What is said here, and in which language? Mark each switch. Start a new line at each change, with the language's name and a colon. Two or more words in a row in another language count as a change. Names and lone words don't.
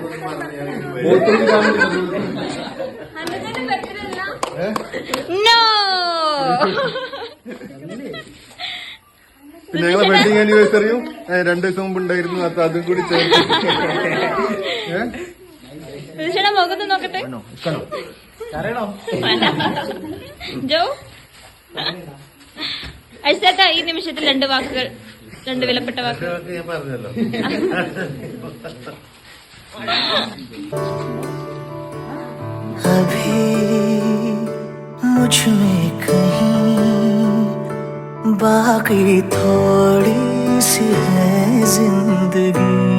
Malayalam: പിന്നെ ഞങ്ങളെ
English: wedding anniversary
Malayalam: 2 ദിവസം മുമ്പ് ഉണ്ടായിരുന്നു. അതും കൂടി ചേർത്ത് മുഖത്ത് നോക്കട്ടെ. ഐസേട്ടാ, ഈ നിമിഷത്തിൽ 2 വാക്കുകൾ, 2 വിലപ്പെട്ട വാക്കുകൾ. ഞാൻ പറഞ്ഞല്ലോ.
Hindi: अभी मुझ में कहीं बाकी थोड़ी सी है जिंदगी,